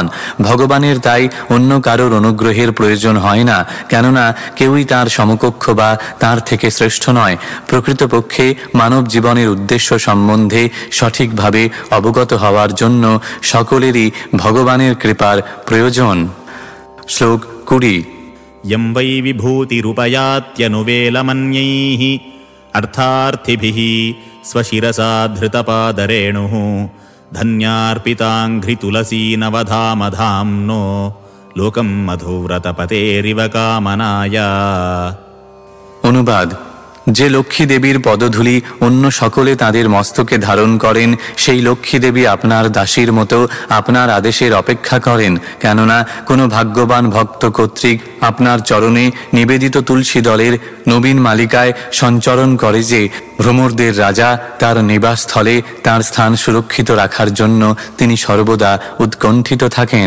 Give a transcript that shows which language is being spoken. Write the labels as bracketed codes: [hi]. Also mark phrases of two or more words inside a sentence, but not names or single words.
[bn] ভগবানের তাই অন্য কারোর অনুগ্রহের প্রয়োজন হয় না, কেননা কেউই তাঁর সমকক্ষ বা তাঁর থেকে শ্রেষ্ঠ নয়। প্রকৃতপক্ষে মানব জীবনের উদ্দেশ্য সম্বন্ধে সঠিকভাবে অবগত হওয়ার জন্য সকলেরই ভগবানের কৃপার প্রয়োজন। শ্লোক 20। [sa] यं वै विभूतिरुपयात्यनुवेलमन्यैः अर्थार्थिभिः स्वशिरसा धृतपादरेणुः धन्यार्पिताङ्घ्रितुलसीनवधामधाम्नो लोकं मधुव्रतपतेरिव कामनाया। [bn] অনুবাদ: যে লক্ষ্মী দেবীর পদধূলি অন্য সকলে তাদের মস্তকে ধারণ করেন, সেই লক্ষ্মী দেবী আপনার দাসীর মতো আপনার আদেশের অপেক্ষা করেন। কেননা কোনো ভাগ্যবান ভক্ত কর্তৃক আপনার চরণে নিবেদিত তুলসী দলের নবীন মালিকায় সঞ্চরণ করে যে ভ্রমরদের রাজা তার নিবাসস্থলে তার স্থান সুরক্ষিত রাখার জন্য তিনি সর্বদা উৎকণ্ঠিত থাকেন।